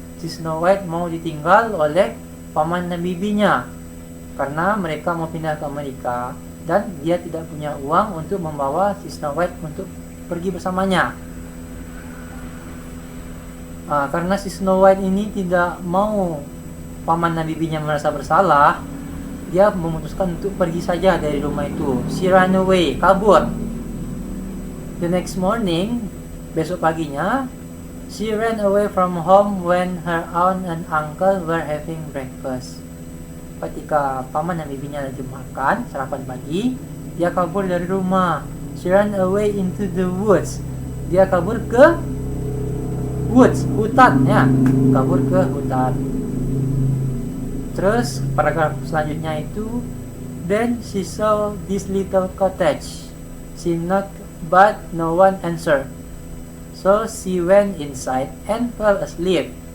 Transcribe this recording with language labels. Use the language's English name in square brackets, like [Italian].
[Indonesian] Si Snow White mau ditinggal oleh paman dan bibinya karena mereka mau pindah ke Amerika, dan dia tidak punya uang untuk membawa si Snow White untuk pergi bersamanya. Karena si Snow White ini tidak mau paman dan bibinya merasa bersalah, dia memutuskan untuk pergi saja dari rumah itu. [English] She ran away, [Indonesian] kabur. [English] The next morning, [Indonesian] besok paginya, [English] she ran away from home when her aunt and uncle were having breakfast. [Indonesian] Ketika paman dan bibinya lagi makan sarapan pagi, dia kabur dari rumah. [English] She ran away into the woods. [Indonesian] Dia kabur ke woods, hutan ya. Kabur ke hutan. Terus paragraf selanjutnya itu, [English] then she saw this little cottage. She knocked but no one answered. So she went inside and fell asleep.